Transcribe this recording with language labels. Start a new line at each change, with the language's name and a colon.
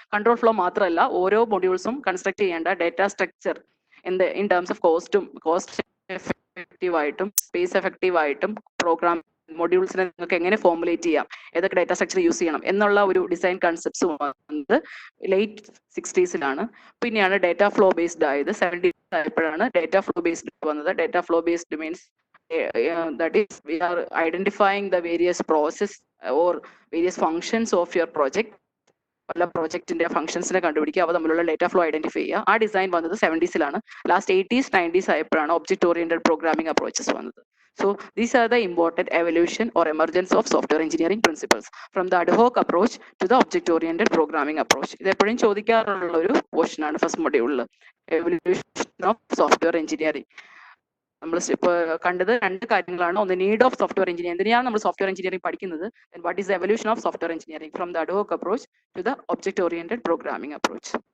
Malayalam: Control flow മാത്രമല്ല, ഓരോ മൊഡ്യൂൾസും construct ചെയ്യേണ്ട data structure in terms of cost effective ആയിട്ടും സ്പേസ് എഫക്റ്റീവ് ആയിട്ടും പ്രോഗ്രാം മൊഡ്യൂൾസിനെ നിങ്ങൾക്ക് എങ്ങനെ ഫോർമുലേറ്റ് ചെയ്യാം, ഏതൊക്കെ ഡാറ്റ സ്ട്രക്ചർ യൂസ് ചെയ്യണം എന്നുള്ള ഒരു ഡിസൈൻ കൺസെപ്റ്റ്സ് വന്നത് ലേറ്റ് 60s പിന്നെയാണ് ഡാറ്റ ഫ്ലോ ബേസ്ഡ് ആയത്. 70s ആയപ്പോഴാണ് ഡാറ്റ ഫ്ലോ ബേസ്ഡ് വന്നത്.
English: Data flow based means that is we are identifying the various process or various functions of your project.
Malayalam: പല പ്രോജക്റ്റിന്റെ ഫംഗ്ഷൻസിനെ കണ്ടുപിടിക്കുക, അവ തമ്മിലുള്ള ഡേറ്റ ഫ്ലോ ഐഡന്റിഫൈ ചെയ്യുക. ആ ഡിസൈൻ വന്നത് 70s. ലാസ്റ്റ് 80s 90s ആയപ്പോഴാണ് ഒബ്ജക്ട് ഓറിയന്റഡ് പ്രോഗ്രാമിംഗ് അപ്രോച്ചസ് വന്നത്.
English: So these are the important evolution or emergence of software engineering principles from the ad hoc approach to the object oriented programming approach.
Malayalam: ഇത് എപ്പോഴും ചോദിക്കാറുള്ള ഒരു portion ആണ് first മൊഡ്യൂളിൽ, evolution of software engineering. നമ്മൾ ഇപ്പോൾ കണ്ടത് രണ്ട് കാര്യങ്ങളാണ്. ഒന്ന്, നീഡ് ഓഫ് സോഫ്റ്റ്വെയർ എഞ്ചിനീയറിംഗ്, എന്തിനാണ് നമ്മൾ സോഫ്റ്റ്വെയർ എഞ്ചിനീയറിംഗ് പഠിക്കുന്നത്.
English: Then what is the evolution of software engineering from the ad hoc approach to the object oriented programming approach.